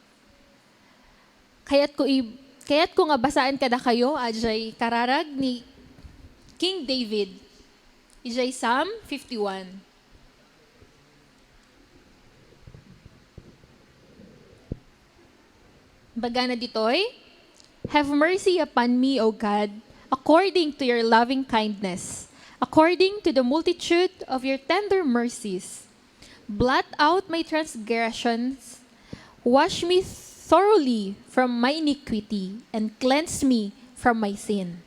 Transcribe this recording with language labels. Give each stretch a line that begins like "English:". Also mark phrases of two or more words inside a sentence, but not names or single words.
Iloko: Kaya't ko nga basaan kada kayo, ajay kararag ni King David. Ijay Psalm 51. Bagana ditoy,
English: have mercy upon me, O God, according to your loving kindness, according to the multitude of your tender mercies. Blot out my transgressions, wash me thoroughly from my iniquity, and cleanse me from my sin.